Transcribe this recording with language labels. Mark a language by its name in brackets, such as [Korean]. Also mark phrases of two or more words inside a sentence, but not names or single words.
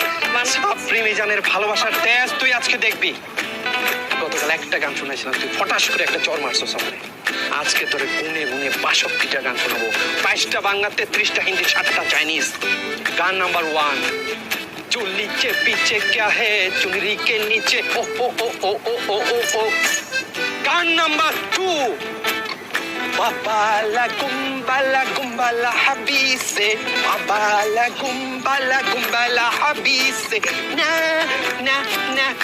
[Bangla] ছাপড়ি মিজানের ভালোবাসার টেস্ট তুই আজকে দেখবি। গতকাল একটা গান শুনেছিলাম, তুই ফটাস করে একটা চর মারছস আমারে। আজকে তোরে গুনে গুনে ৬২টা গান শোনাবো, ২২টা বাংলা, ৩৩টা হিন্দি, ৭টা চাইনিজ। গান নাম্বার [Hindi] 1, चोली के पीछे क्या है चुनरी के नीचे ओ ओ ओ ओ ओ ओ ओ ओ। [Bangla] গান নাম্বার 2, বাবালা গুম্বালা হাবিসে, বাবালা গুম্বালা হাবিসে, না না না